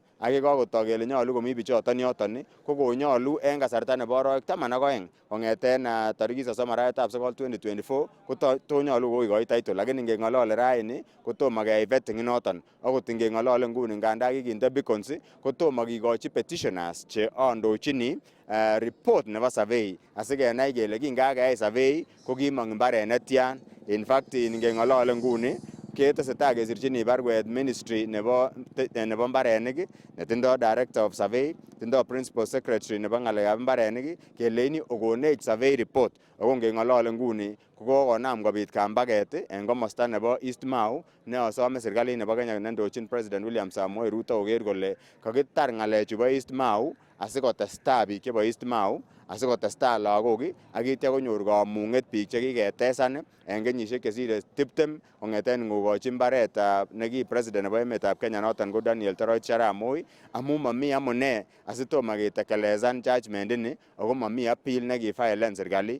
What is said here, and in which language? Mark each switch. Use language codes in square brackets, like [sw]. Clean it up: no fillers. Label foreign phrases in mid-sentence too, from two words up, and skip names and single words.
[kln] Ak yekakotok kele nyolu komi bichoton yoton ko konyolu en kasarta nebo arawek 12 kong'eten tarikit 30 arawetab 9 2024 kotonyolu kokoi title, lakini ngeng'olole raini kotomo keyai vetting noton. Akot ngeng'olole nguni nganda kikinde beacons kotomo kikochi petitioners che andochini report nebo survey asikenai kele kingakeyai survey ko kimong mbaret netyan. [en] In fact [kln] ngeng'olole nguni ketesetai kesirchini barwet ministry nebo mbarenik netindo [en] director of survey, [kln] tindo [en] principal secretary [kln] nebo ng'alekab mbarenik keleini okonech [en] survey report. [kln] Ako ngeng'olole nguni ko kokonam kobit kambaget en komosta nebo East Mau neosome serikalit nebo Kenya nendochin President William Samoei Ruto koker kole kakitar ng'alechu bo East Mau asikotestai biik chebo East Mau, asikotestai lagok ak itya konyor kamung'et biik chekiketesan en kenyisiek chesire 20 kong'eten ngokochi mbaret neki president nebo emetab Kenya noton ko Daniel Toroitich arap Moi, amun momi amune asitomo ketekelezan judgment ini ako momi appeal nekifilen serikali.